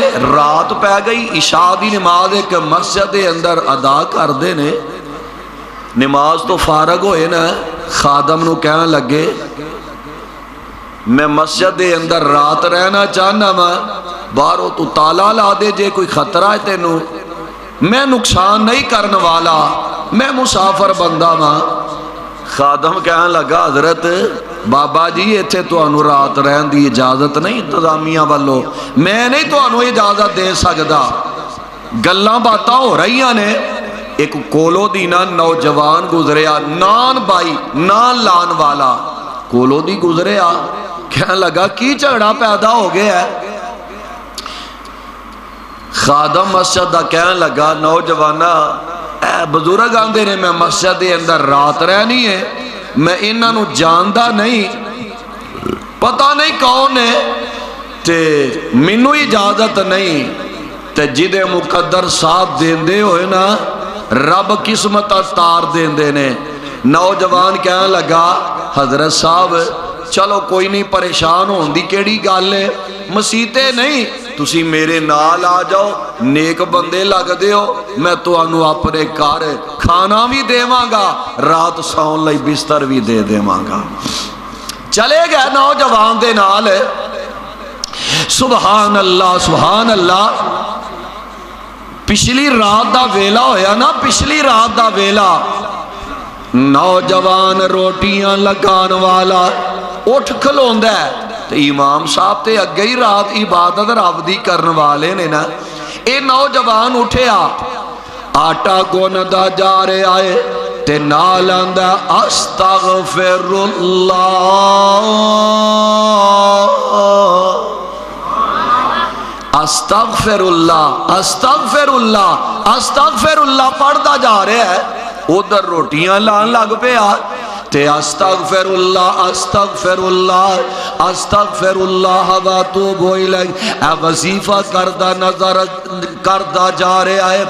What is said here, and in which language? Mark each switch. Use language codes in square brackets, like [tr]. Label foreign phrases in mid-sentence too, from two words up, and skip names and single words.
[pa] رات پہ گئی، عشاء دی نماز ایک مسجد اندر ادا کر دے نے، نماز تو فارغ ہوئے نا، خادم نو کہنے لگے میں مسجد دے اندر رات رہنا چاہنا ماں، باہروں تو تالا لا دے جے کوئی خطرہ ہے تینوں، میں نقصان نہیں کرنے والا، میں مسافر بندہ ماں۔ خادم کہنے لگا حضرت بابا جی ایتھے تو انو رات رہن دی اجازت نہیں انتظامیہ والو، میں نہیں تو انو اجازت دے سکدا۔ گلاں باتاں ہو رہی نے، ایک کولو دینا نوجوان گزریا، نان بائی نان لان والا کولو دی گزریا، کہنے لگا کی جھگڑا پیدا ہو گیا ہے؟ خادم مسجد دا کہنے لگا نوجوانا اے بزرگ آندے نے میں مسجد دے اندر رات رہنی ہے، میں انہاں نو جاندہ نہیں، پتہ نہیں کون ہے، تے منو اجازت نہیں، تے جدے مقدر ساتھ دیندے ہوئے نا رب قسمت تار دیندے نے۔ نوجوان کہنے لگا حضرت صاحب چلو کوئی نہیں، پریشان ہون دی کیڑی گل ہے، مسیتے نہیں تسی میرے نال آ جاؤ، نیک بندے لگ دیو، میں تو انو اپنے کار کھانا بھی دیواں گا، رات سون لئی بستر بھی دے دیواں گا۔ چلے گئے نوجوان دے نال، سبحان اللہ سبحان اللہ۔ پچھلی رات دا ویلا ہویا نا، پچھلی رات دا ویلا، نوجوان روٹیاں لگان والا اٹھ کھلوندا ہے، تو امام صاحب تے اگے ہی رات عبادت رب دی کرن والے نے نا، اے نوجوان اٹھیا آٹا گوندا جا رہے آئے تے نال آندا [ar] استغفر اللہ استغفر اللہ استغفر اللہ استغفر اللہ [pa] پڑھتا جا رہا ہے، ادھر روٹیاں لان لگ پیا تے [ar] استغفر اللہ استغفر اللہ استغفر اللہ واتوب الیہ، [pa] اے وظیفہ کردہ نظر کردہ جا رہا ہے۔